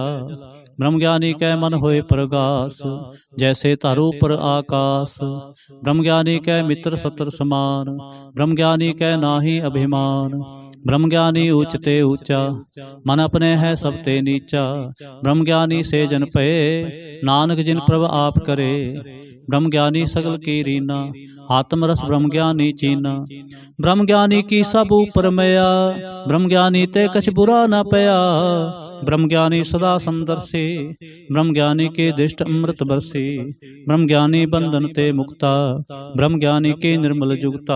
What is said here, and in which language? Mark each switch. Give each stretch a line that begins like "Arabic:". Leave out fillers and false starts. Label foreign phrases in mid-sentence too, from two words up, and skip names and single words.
Punjabi: ਬ੍ਰਹਮ ਗਿਆਨੀ ਕੈ ਮਨਿ ਹੋਇ ਪ੍ਰਗਾਸੁ, ਜੈਸੇ ਧਰ ਊਪਰਿ ਆਕਾਸੁ। ਬ੍ਰਹਮ ਗਿਆਨੀ ਕੈ ਮਿਤ੍ਰ ਸਤ੍ਰੁ ਸਮਾਨਿ, ਬ੍ਰਹਮ ਗਿਆਨੀ ਕੈ ਨਾਹੀ ਅਭਿਮਾਨ। ਬ੍ਰਹਮ ਗਿਆਨੀ ਊਚ ਤੇ ਊਚਾ, ਮਨਿ ਅਪਨੈ ਹੈ ਸਭ ਤੇ ਨੀਚਾ। ਬ੍ਰਹਮ ਗਿਆਨੀ ਸੇ ਜਨ ਭਏ, ਨਾਨਕ ਜਿਨ ਪ੍ਰਭੁ ਆਪਿ ਕਰੇ। ਬ੍ਰਹਮ ਗਿਆਨੀ ਸਗਲ ਕੀ ਰੀਨਾ, ਆਤਮ ਰਸੁ ਬ੍ਰਹਮ ਗਿਆਨੀ ਚੀਨਾ। ਬ੍ਰਹਮ ਗਿਆਨੀ ਕੀ ਸਭ ਊਪਰਿ ਮਇਆ, ਬ੍ਰਹਮ ਗਿਆਨੀ ਤੇ ਕਛੁ ਬੁਰਾ ਨ ਭਇਆ। ਬ੍ਰਹਮ ਗਿਆਨੀ ਸਦਾ ਸਮਦਰਸੀ, ਬ੍ਰਹਮ ਗਿਆਨੀ ਕੀ ਦ੍ਰਿਸਟਿ ਅੰਮ੍ਰਿਤੁ ਬਰਸੀ। ਬ੍ਰਹਮ ਗਿਆਨੀ ਬੰਧਨ ਤੇ ਮੁਕਤਾ, ਬ੍ਰਹਮ ਗਿਆਨੀ ਕੀ ਨਿਰਮਲ ਜੁਗਤਾ।